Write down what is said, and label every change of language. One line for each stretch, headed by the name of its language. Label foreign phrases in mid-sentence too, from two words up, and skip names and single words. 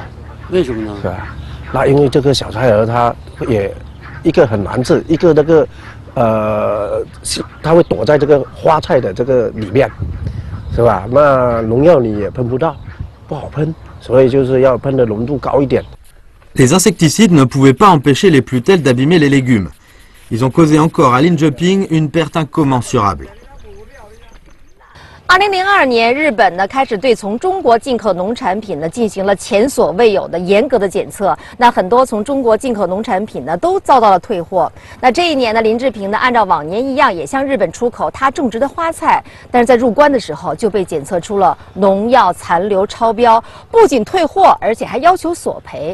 Chinese: 为什么呢？是吧？那因为这个小菜蛾它也一个很难治，一个那个它会躲在这个花菜的这个里面，是吧？那农药你也喷不到。不好喷，所以就是要喷的浓度高一点。
French: Les insecticides ne pouvaient pas empêcher les plutelles d'abîmer les légumes. Ils ont causé encore à Lin Je-ping une perte incommensurable.
Chinese: 2002 年，日本呢开始对从中国进口农产品呢进行了前所未有的严格的检测。那很多从中国进口农产品呢都遭到了退货。那这一年呢，林志平呢按照往年一样，也向日本出口他种植的花菜，但是在入关的时候就被检测出了农药残留超标，不仅退货，而且还要求索赔。